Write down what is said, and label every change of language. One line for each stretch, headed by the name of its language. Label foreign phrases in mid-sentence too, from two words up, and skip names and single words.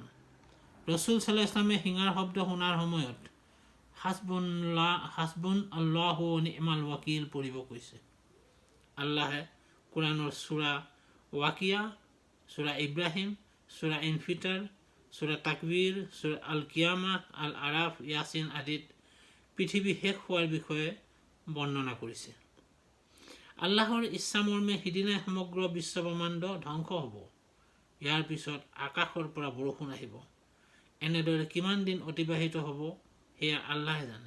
Assamese: ৰচুল
Arabic: صلى الله عليه سلم
Assamese: শিঙাৰ শব্দ শুনাৰ সময়ত
Arabic: حسبنا الله ونعم الوكيل
Assamese: পঢ়িব কৈছে। আল্লাহে কোৰাণৰ সূৰা ৱাকিয়া, সূৰা ইব্ৰাহিম, সূৰা ইনফিতাৰ, সূৰা তাকবীৰ, সূৰা আল কিয়ামা, আল আৰাফ, ইয়াছিন আদিত পৃথিৱী শেষ হোৱাৰ বিষয়ে বৰ্ণনা কৰিছে। আল্লাহৰ ইচ্ছামৰ্মে সিদিনাই সমগ্ৰ বিশ্বব্ৰহ্মাণ্ড ধ্বংস হ'ব। ইয়াৰ পিছত আকাশৰ পৰা বৰষুণ আহিব। এনেদৰে কিমান দিন অতিবাহিত হ'ব সেয়া আল্লাহে জানে।